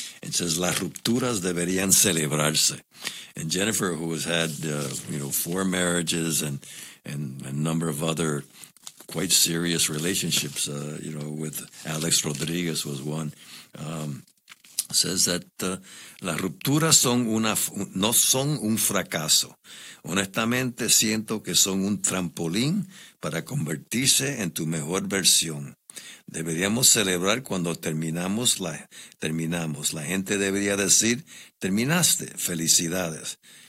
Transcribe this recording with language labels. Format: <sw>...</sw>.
<en>It says,</en> <es>las rupturas deberían celebrarse.</es> <en>And Jennifer, who has had, four marriages and a number of other quite serious relationships, with Alex Rodriguez was one, says that</en> <es>las rupturas no son un fracaso. Honestamente, siento que son un trampolín para convertirse en tu mejor versión. Deberíamos celebrar cuando terminamos. La gente debería decir, terminaste, felicidades.</es>